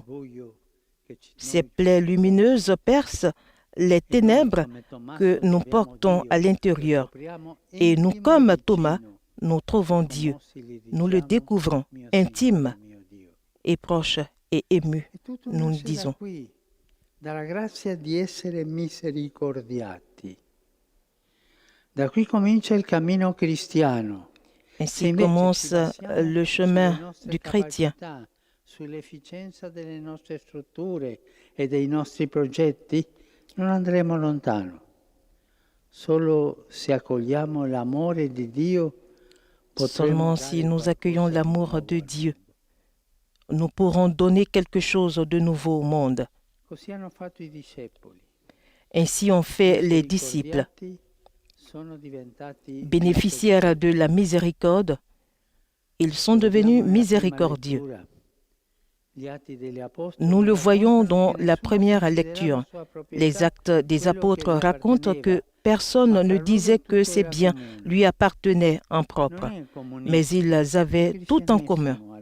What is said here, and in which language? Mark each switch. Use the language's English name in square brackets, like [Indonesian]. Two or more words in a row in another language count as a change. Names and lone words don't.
[French] Ces plaies lumineuses percent les ténèbres que nous portons à l'intérieur. Et nous, comme Thomas, nous trouvons Dieu. Nous le découvrons intime et proche et ému. Nous le disons. [Italian] Dalla grazia di essere misericordiati. Da qui comincia il cammino cristiano. [French] Ainsi commence le chemin du chrétien. [Italian] Sull'efficienza delle nostre strutture e dei nostri progetti non andremo lontano. Solo se accogliamo l'amore di Dio, [French] seulement si nous accueillons l'amour de Dieu, nous pourrons donner quelque chose de nouveau au monde. [Italian] Così hanno fatto i discepoli. [French] Ainsi ont fait les disciples. bénéficiaires de la miséricorde, ils sont devenus miséricordieux. Nous le voyons dans la première lecture. Les Actes des Apôtres racontent que personne ne disait que ces biens lui appartenaient en propre, mais ils avaient tout en commun.